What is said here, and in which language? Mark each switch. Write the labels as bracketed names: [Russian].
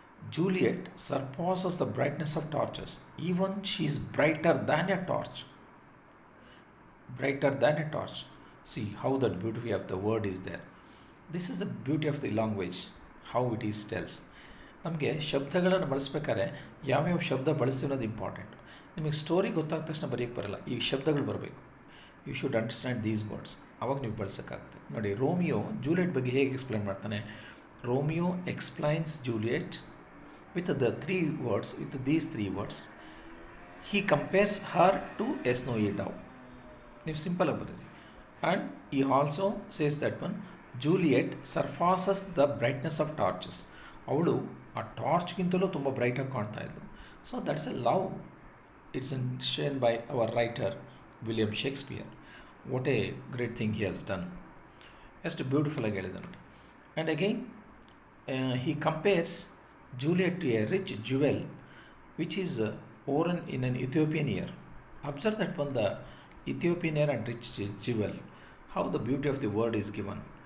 [English] Juliet surpasses the brightness of torches. Even she is brighter than a torch. Brighter than a torch. See how the beauty of the word is there. This is the beauty of the language, how it is tells. [Kannada] ನಮಗೆ ಶಬ್ದಗಳನ್ನು ಬಳಸ್ಬೇಕಾದ್ರೆ ಯಾವ್ಯಾವ ಶಬ್ದ ಬಳಸ್ತಿರೋದು important. ನಿಮಗೆ story ಗೊತ್ತಾದ ತಕ್ಷಣ ಬರೆಯೋಕ್ಕೆ ಬರಲ್ಲ, ಈ ಶಬ್ದಗಳು ಬರಬೇಕು. [English] you should understand these words, [Kannada] ಅವಾಗ ನೀವು ಬಳಸೋಕ್ಕಾಗುತ್ತೆ. ನೋಡಿ ರೋಮಿಯೋ ಜೂಲಿಯಟ್ ಬಗ್ಗೆ ಹೇಗೆ ಎಕ್ಸ್ಪ್ಲೈನ್ ಮಾಡ್ತಾನೆ. [English] Romeo explains Juliet with the 3 words, with these 3 words. He compares her to a snowy dove. [Kannada] ನೀವು ಸಿಂಪಲ್ ಆಗಿ ಬರೀರಿ. [English] And he also says that one, Juliet surpasses the brightness of torches. [Kannada] ಅವಳು ಆ ಟಾರ್ಚ್ಗಿಂತಲೂ ತುಂಬ ಬ್ರೈಟಾಗಿ ಕಾಣ್ತಾ ಇದ್ಲು. [English] So that's a love. It's shown by our writer William Shakespeare. What a great thing he has done. [Kannada] ಎಷ್ಟು beautiful ಆಗಿ ಹೇಳಿದ ನೋಡಿ. [English] And again he compares Juliet to a rich jewel which is worn in an Ethiopian ear. Observe that one, the Ethiopian ear and rich jewel, how the beauty of the word is given.